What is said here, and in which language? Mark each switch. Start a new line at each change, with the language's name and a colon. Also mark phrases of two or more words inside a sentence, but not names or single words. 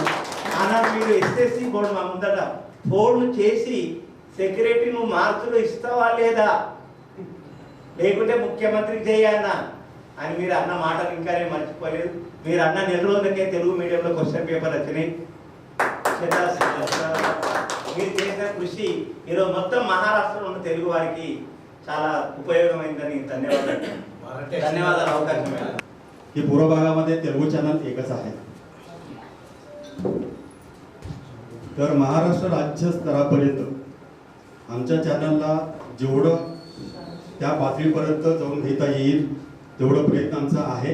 Telugu: ఆనాడు మీరు
English: SSC board
Telugu: మా ముందట ఫోన్ చేసి సెక్రటరీ నువ్వు మార్కులు ఇస్తావా లేదా, లేకుంటే ముఖ్యమంత్రికి చేయాలన్నా అని మీరు అన్న మాటలు ఇంకా నేను మర్చిపోలేదు. మీరు అన్న నెల రోజులకే తెలుగు మీడియంలో
English: question paper
Telugu: వచ్చినాయి. మీరు చేసిన కృషి ఈరోజు మొత్తం మహారాష్ట్రలో ఉన్న తెలుగు వారికి చాలా उपयोगమైందని ధన్యవాదాలు అవకాశం.
Marathi: की पूर्व भागामध्ये तेलुगू चॅनल एकच आहे. तर महाराष्ट्र राज्य स्तरापर्यंत आमच्या चॅनलला जेवढं त्या पातळीपर्यंत जाऊन घेता येईल तेवढं प्रयत्न आमचा आहे.